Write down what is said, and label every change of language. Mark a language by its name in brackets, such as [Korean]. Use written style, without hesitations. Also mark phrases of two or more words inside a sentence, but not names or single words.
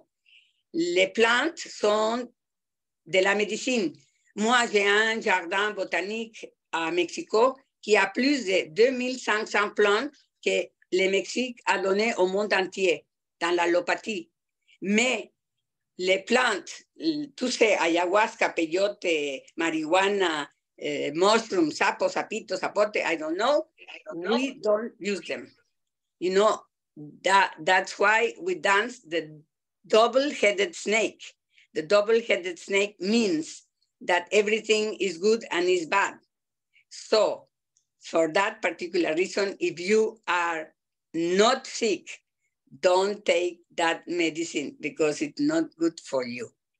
[French] Les plantes sont de la médecine. Moi, j'ai un jardin botanique à Mexico qui a plus de 2500 plantes que le Mexique a donné au monde entier dans l'allopathie. Mais les plantes, tous ces ayahuasca, peyote, marijuana, mushrooms, sapo, sapito, zapote, [English] I don't know, we don't use them. You know, that's why we dance the double-headed snake. The double-headed snake means that everything is good and is bad. So for that particular reason, if you are not sick, don't take that medicine because it's not good for you.